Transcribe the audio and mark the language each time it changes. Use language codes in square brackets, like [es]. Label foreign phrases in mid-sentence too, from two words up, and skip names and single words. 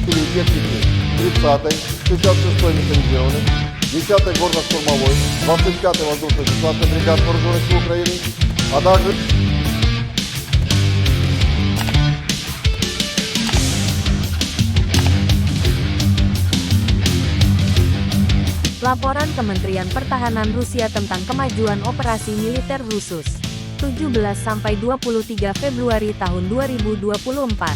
[ru] объективы 30-й, 66-й механизированный, 10-й горно-штурмовой, 25-й воздушно-десантный бригад вооруженных сил Украины, а также [id] Laporan Kementerian Pertahanan Rusia tentang kemajuan operasi militer khusus 17-23 Februari tahun 2024.